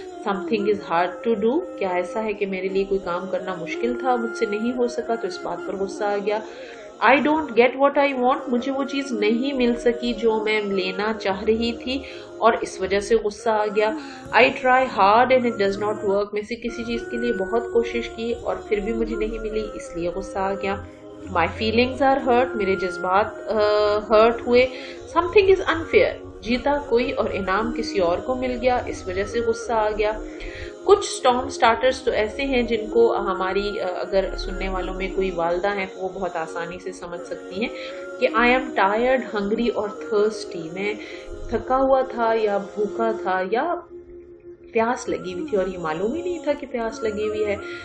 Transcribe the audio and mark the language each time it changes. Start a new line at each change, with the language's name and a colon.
English: something is hard to do،
Urdu: کیا ایسا ہے کہ میرے لیے کوئی کام کرنا مشکل تھا، مجھ سے نہیں ہو سکا تو اس بات پر غصہ آ گیا.
English: I don't get what I want،
Urdu: مجھے وہ چیز نہیں مل سکی جو میں لینا چاہ رہی تھی اور اس وجہ سے غصہ آ گیا.
English: I try hard and it does not work،
Urdu: میں سے کسی چیز کے لیے بہت کوشش کی اور پھر بھی مجھے نہیں ملی، اس لیے غصہ آ گیا.
English: My feelings are hurt،
Urdu: میرے جذبات hurt ہوئے.
English: Something is unfair،
Urdu: جیتا کوئی اور انعام کسی اور کو مل گیا، اس وجہ سے غصہ آ گیا. کچھ سٹارم سٹارٹرز تو ایسے ہیں جن کو ہماری اگر سننے والوں میں کوئی والدہ ہیں تو وہ بہت آسانی سے سمجھ سکتی ہیں کہ
English: I am tired، hungry
Urdu: اور thirsty، میں تھکا ہوا تھا یا بھوکا تھا یا پیاس لگی ہوئی تھی اور یہ معلوم ہی نہیں تھا کہ پیاس لگی ہوئی ہے.